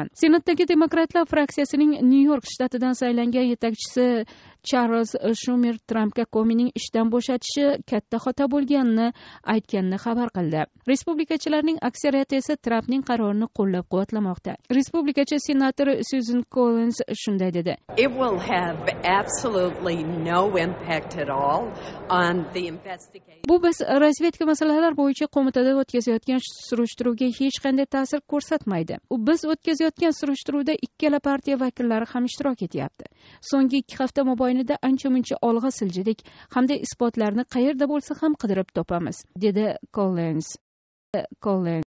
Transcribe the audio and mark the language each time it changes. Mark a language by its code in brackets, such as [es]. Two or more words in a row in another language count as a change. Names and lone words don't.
[uz] Senatdagi Demokratlar fraksiyasining New York shtatidan saylangan yetakchisi Charles Schumer Trampga Comeyning ishdan bo'shatishi katta xato bo'lganini aytganini xabar qildi. Respublikachilarning aksariyati esa Trampning qarorini qo'llab-quvvatlamoqda. Respublikachi senator Susan Collins shunday dedi. [en] It will have absolutely no impact at all on the investigation. [uz] Bu biz razvedka masalalar bo'yicha qo'mitada o'tkazayotgan surishtiruvga hech qanday ta'sir ko'rsatmaydi. Biz o'tkazayotgan surishtiruvda ikkala partiya vakillari ham ishtirok etyapti. So'nggi 2 hafta mobaynida ancha-muncha olg'a siljidik hamda isbotlarni qayerda bo'lsa ham qidirib topamiz, dedi Collins.